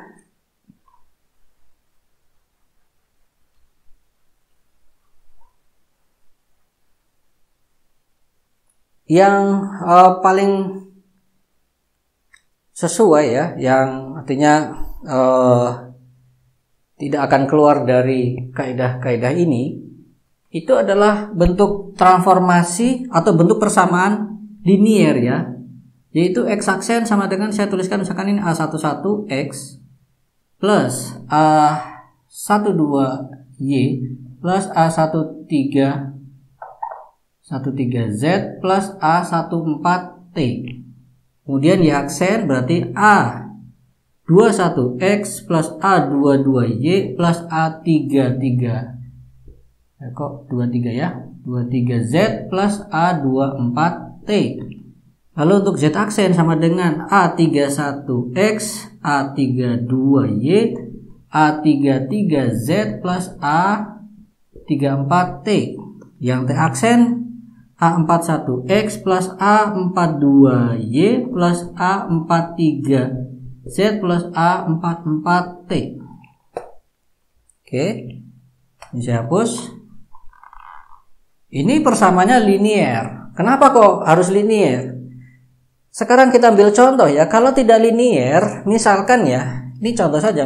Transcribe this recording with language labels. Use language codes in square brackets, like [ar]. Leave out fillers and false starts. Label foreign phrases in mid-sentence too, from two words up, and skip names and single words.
[id] Yang paling sesuai ya, yang artinya tidak akan keluar dari kaidah-kaidah ini, itu adalah bentuk transformasi atau bentuk persamaan linier ya, yaitu X aksen sama dengan saya tuliskan misalkan ini A11X plus A12Y plus A13Z plus A14T. Kemudian Y aksen berarti A21X plus A22Y plus A33. Kok 23 ya? 23Z plus A24T. Lalu untuk Z aksen sama dengan A31X, A32Y, A33Z plus A34T. Yang T aksen A41X plus A42Y plus A43Z plus A44T. Oke. Ini saya hapus. Ini persamaannya linier. Kenapa kok harus linier? Sekarang kita ambil contoh ya. Kalau tidak linier, misalkan ya, ini contoh saja.